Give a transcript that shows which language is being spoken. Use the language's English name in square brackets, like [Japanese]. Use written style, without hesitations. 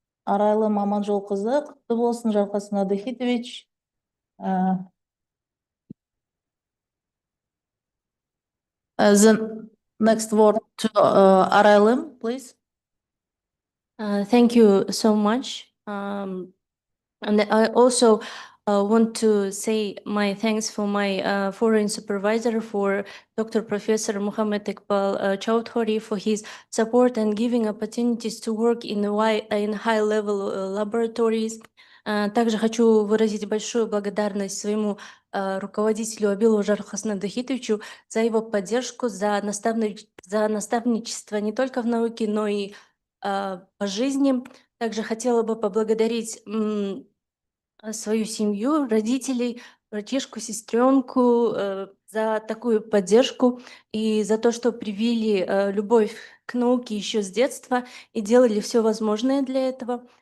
[Kazakh] Арайлым Аманжолқызы, құтты болсын, Жарқасын Адахитович. [English] The next word to Araylim, please. Thank you so much. And I also want to say my thanks for my foreign supervisor, for Dr. Professor Muhammad Iqbal Chowdhury, for his support and giving opportunities to work in high-level laboratories. [Russian] Также хочу выразить большую благодарность своему руководителю Абилу Жархасну Дахитовичу за его поддержку, за наставничество не только в науке, но и по жизни. Также хотела бы поблагодарить свою семью, родителей, братишку, сестренку за такую поддержку и за то, что привили любовь к науке еще с детства и делали все возможное для этого.